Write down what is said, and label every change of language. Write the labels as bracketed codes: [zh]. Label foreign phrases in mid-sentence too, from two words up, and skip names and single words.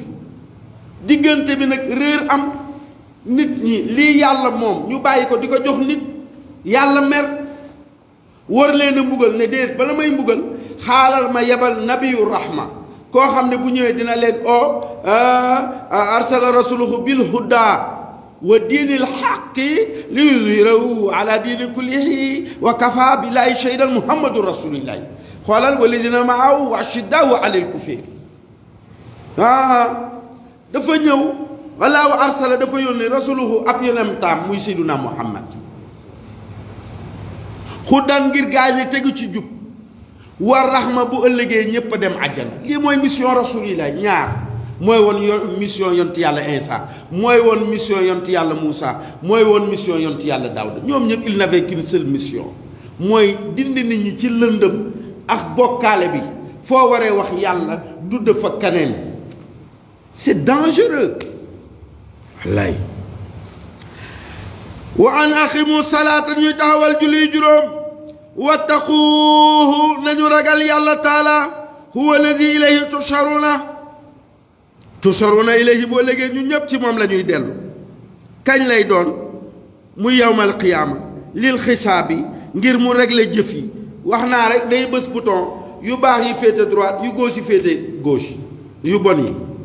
[wo] diggante bi nag réer am nit ñi lii yàlla moom ñu bàyyi ko di ko jox nit yàlla mer war leen a mbugal ne déet bala may mbugal xaaral ma yebal [ar] نبي رحمة [wo] koo xam ne bu ñëwee dina leen o [ar] أرسل رسوله بالهدى ودين الحق ليظهره على الدين كله وكفى بالله شهيدا محمد رسول الله [wo] xoolal [ar] والذين معه أشداء على الكفار [wo] dafa ñëw [ar] والله أرسل [wo] dafa yónni rasuluhu ab yonentam muy seyduna muhammad xudan ngir gaa ñi tegu ci jub [ar] والرحمة [wo] bu ëllëgee ñépp a dem àjjana lii mooy mission rasulillahi ñaar mooy woon mission yonti yàlla Insa mooy woon mission yonti yàlla Moussa mooy woon mission yonti yàlla Daouda ñoom ñëpp [fr] il n'avait qu'une seule mission [wo] mooy dindi nit ñi ci lëndëm ak bokkaale bi foo waree wax yàlla dudd fa kaneen [fr] c'est dangereux [wo] wallaay [ar] وأن أقيموا الصلاة [wo] ñuy taxawal julli juróom wattaquuhu nañu ragal yàlla [ar] تعالى هو الذي إليه تحشرون إليه [wo] boo léegi ñun ñëpp ci moom la ñuy dellu kañ lay doon muy [ar] يوم القيامة للحساب [wo] ngir mu régler jëf yi wax naa rek day bës bouton yu baax yi féete droite yu gauche yi féete gauche yu bon yi